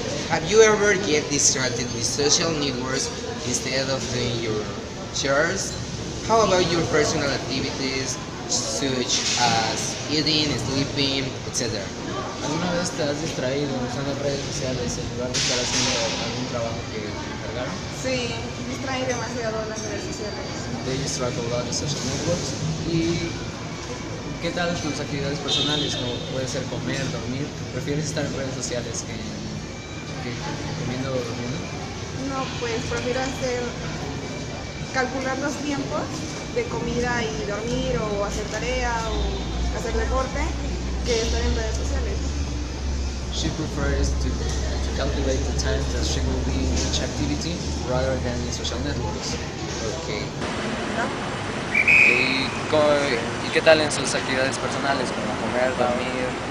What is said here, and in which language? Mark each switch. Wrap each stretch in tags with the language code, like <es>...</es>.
<en>Have you ever get distracted with social networks instead of doing your chores? How about your personal activities such as eating, sleeping, etc.?</en> <es>¿Alguna vez te has distraído usando redes sociales en lugar de estar haciendo algún trabajo que te encargaron? Sí, distrae demasiado las redes sociales. They distract a lot the social networks. ¿Y qué tal tus actividades personales? Como puede ser comer, dormir. ¿Prefieres estar en redes sociales que comiendo o durmiendo? No, pues prefiero calcular los tiempos de comida y dormir o hacer tarea o hacer deporte que estar en redes sociales.</es> <en>She prefers to calculate the time that she will be in each activity rather than in social networks. Okay.</en> <es>¿Y qué tal en sus actividades personales, como comer, dormir?</es>